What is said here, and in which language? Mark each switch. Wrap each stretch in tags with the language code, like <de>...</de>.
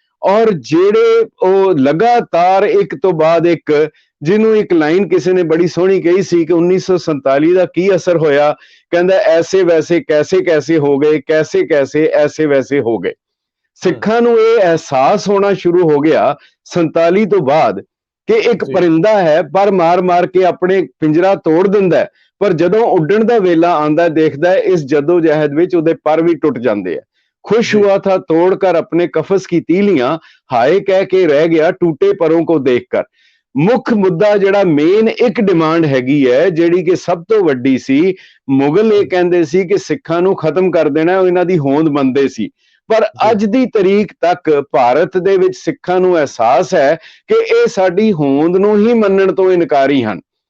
<pa>ਔਰ ਜਿਹੜੇ ਉਹ ਲਗਾਤਾਰ ਇੱਕ ਤੋਂ ਬਾਅਦ ਇੱਕ, ਜਿਹਨੂੰ ਇੱਕ ਲਾਈਨ ਕਿਸੇ ਨੇ ਬੜੀ ਸੋਹਣੀ ਕਹੀ ਸੀ ਕਿ 1947 ਦਾ ਕੀ ਅਸਰ ਹੋਇਆ, ਕਹਿੰਦਾ</pa> <hi>ਐਸੇ ਵੈਸੇ ਕੈਸੇ ਕੈਸੇ ਹੋ ਗਏ, ਕੈਸੇ ਕੈਸੇ ਐਸੇ ਵੈਸੇ ਹੋ ਗਏ।</hi> <pa>ਸਿੱਖਾਂ ਨੂੰ ਇਹ ਅਹਿਸਾਸ ਹੋਣਾ ਸ਼ੁਰੂ ਹੋ ਗਿਆ 47 ਤੋਂ ਬਾਅਦ ਕਿ ਇੱਕ ਪਰਿੰਦਾ ਹੈ, ਪਰ ਮਾਰ ਮਾਰ ਕੇ ਆਪਣੇ ਪਿੰਜਰਾ ਤੋੜ ਦਿੰਦਾ, ਪਰ ਜਦੋਂ ਉੱਡਣ ਦਾ ਵੇਲਾ ਆਂਦਾ ਦੇਖਦਾ ਹੈ ਇਸ ਜੱਦੋ ਜਹਿਦ ਵਿੱਚ ਉਹਦੇ ਪਰ ਵੀ ਟੁੱਟ ਜਾਂਦੇ ਆ।</pa> <hi>खुश हुआ था तोड़कर अपने कफस की तीलियां, हाय कह के रह गया टूटे परों को देखकर।</hi> <pa>ਮੁੱਖ ਮੁੱਦਾ ਜਿਹੜਾ ਮੇਨ ਇੱਕ ਡਿਮਾਂਡ ਹੈਗੀ ਹੈ ਜਿਹੜੀ ਕਿ ਸਭ ਤੋਂ ਵੱਡੀ ਸੀ, ਮੁਗਲ ਇਹ ਕਹਿੰਦੇ ਸੀ ਕਿ ਸਿੱਖਾਂ ਨੂੰ ਖਤਮ ਕਰ ਦੇਣਾ, ਉਹ ਇਹਨਾਂ ਦੀ ਹੋਂਦ ਮੰਨਦੇ ਸੀ। ਪਰ ਅੱਜ ਦੀ ਤਰੀਕ ਤੱਕ ਭਾਰਤ ਦੇ ਵਿੱਚ ਸਿੱਖਾਂ ਨੂੰ ਅਹਿਸਾਸ ਹੈ ਕਿ ਇਹ ਸਾਡੀ ਹੋਂਦ ਨੂੰ ਹੀ ਮੰਨਣ ਤੋਂ ਇਨਕਾਰੀ ਹਨ।</pa>